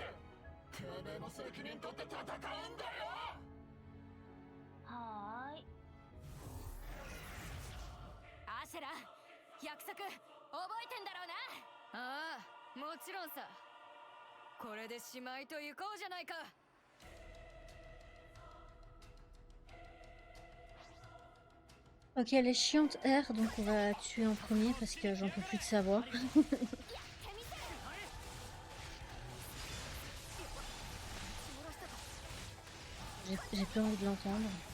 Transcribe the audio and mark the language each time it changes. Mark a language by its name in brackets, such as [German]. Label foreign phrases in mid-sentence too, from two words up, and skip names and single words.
[Japanese] てめえも責任取って戦うんだよ。はーい。アシェラ、約束覚えてんだろうな。ああ、もちろんさ。これでしまいと行こうじゃないか。 [French] Ok, elle est chiante R, donc on va tuer en premier parce que j'en peux plus de sa voix. J'ai plus envie de l'entendre.